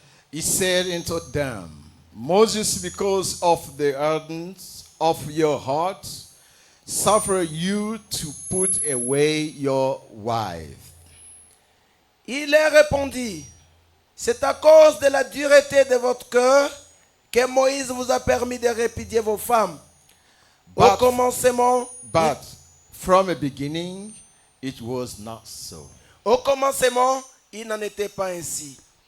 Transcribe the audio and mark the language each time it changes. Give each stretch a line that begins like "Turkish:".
English: He said unto them, Moses, because of the hardness of your hearts, suffer you to put away your wife.
French: Il leur répondit, c'est à cause de la dureté de votre cœur que Moïse vous a permis de répudier vos femmes. Au commencement,
English: but from the beginning, it was not so.
French: Au commencement, il n'en était pas ainsi.